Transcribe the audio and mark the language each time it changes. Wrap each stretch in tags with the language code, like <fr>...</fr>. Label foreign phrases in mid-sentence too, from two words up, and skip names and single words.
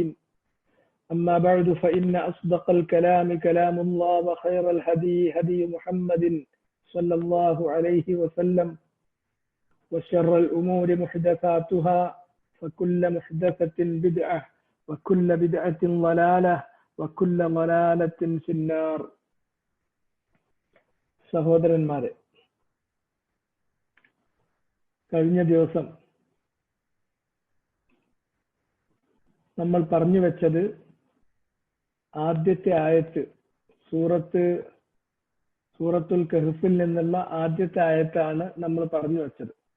<ar>أما بعد فإن أصدق الكلام كلام الله وخير الهدي هدي محمد صلى الله عليه وسلم وشر الأمور محدثاتها فكل محدثة بدعة وكل بدعة ضلالة وكل ضلالة في النار.</ar> <ml>സഹോദരന്മാരെ, കഴിഞ്ഞ ദിവസം നമ്മൾ പറഞ്ഞു വെച്ചത് ആദ്യത്തെ ആയത്ത് സൂറത്തുൽ കഹ്ഫിൽ നിന്നുള്ള ആദ്യത്തെ ആയത്താണ് നമ്മൾ പറഞ്ഞു വെച്ചത്.</ml>